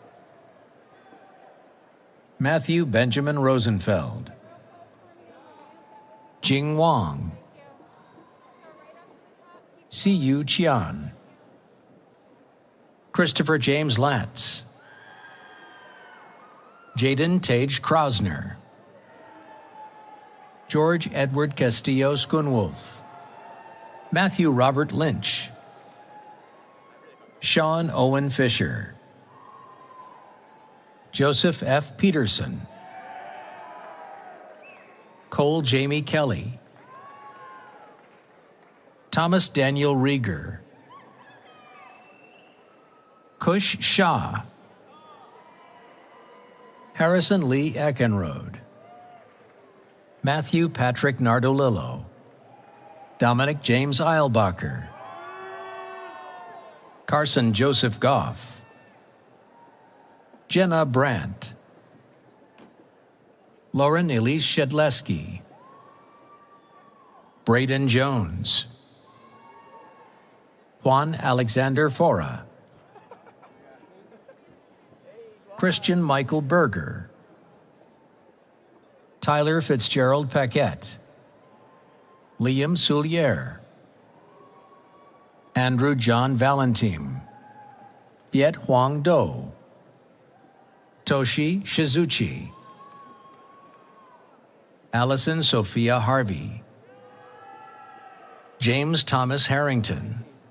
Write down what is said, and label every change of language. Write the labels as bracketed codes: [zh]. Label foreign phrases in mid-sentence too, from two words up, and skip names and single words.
[en] Matthew Benjamin Rosenfeld, Jing Wang, Siyu Qian, Christopher James Latz, Jaden Tage Krausner, George Edward Castillo Schoonwolf, Matthew Robert Lynch, Sean Owen Fisher, Joseph F. Peterson, Cole Jamie Kelly, Thomas Daniel Rieger, Kush Shah, Harrison Lee Eckenrode, Matthew Patrick Nardolillo, Dominic James Eilbacher, Carson Joseph Goff, Jenna Brandt, Lauren Elise Shedleski, Braden Jones, Juan Alexander Fora, Christian Michael Berger, Tyler Fitzgerald Paquette, Liam Soulier, Andrew John Valentine, Viet Huang Do, Toshi Shizuchi, Allison Sophia Harvey, James Thomas Harrington,